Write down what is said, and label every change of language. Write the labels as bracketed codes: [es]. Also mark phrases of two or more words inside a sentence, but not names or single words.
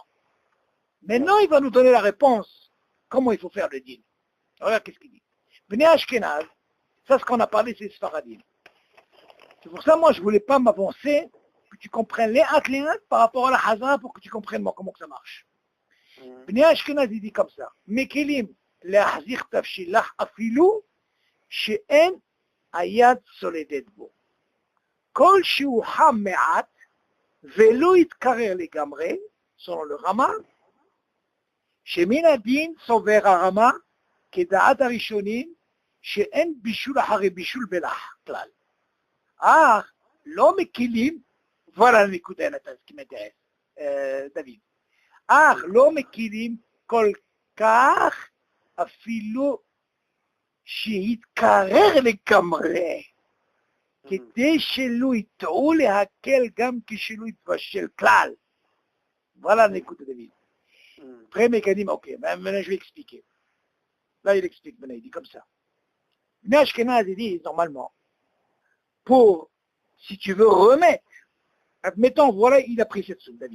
[fr] Maintenant, il va nous donner la réponse. Comment il faut faire le din? Regarde qu'est-ce qu'il dit. [he] בני אשכנז, [fr] ça, ce qu'on a parlé, c'est Sfaradim. C'est pour ça, moi, je ne voulais pas m'avancer, que tu comprennes les hâtes par rapport à la Hazara pour que tu comprennes moi, comment que ça marche. [he] בני אשכנז, [fr] il dit comme ça. [he] מקילים, להחזיר תבשיל אפילו, שאין היד סולדת בו. Kol שהוא חם מעט ולא יתקרר לגמרי, [fr] selon le [he] רמה, שמן הדין סובר הרמה כדעת הראשונים שאין בישול אחרי בישול בלח כלל. אך לא מקילים, voilà הנקודה דוד, אך לא מקילים כל כך אפילו שיתקרר לגמרי. כדי שלא יטעו להקל גם כשלא יתבשל כלל. [fr] Voilà l'écoute de David. Très mécanisme, ok, maintenant je vais expliquer. Là il explique, maintenant il dit comme ça. [he] בני אשכנז, [fr] il dit normalement, si tu veux remettre, admettons, voilà, il a pris cette soupe, David.